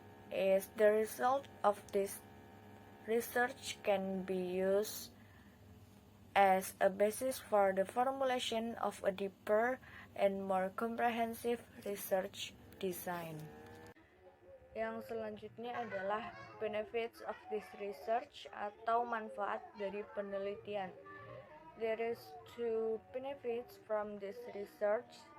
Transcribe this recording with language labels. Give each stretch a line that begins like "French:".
English: Is the result of this research can be used as a basis for the formulation of a deeper and more comprehensive research design.
Indonesian: Yang selanjutnya adalah
English: benefits of this research
Indonesian: atau manfaat dari penelitian.
English: There is two benefits from this research.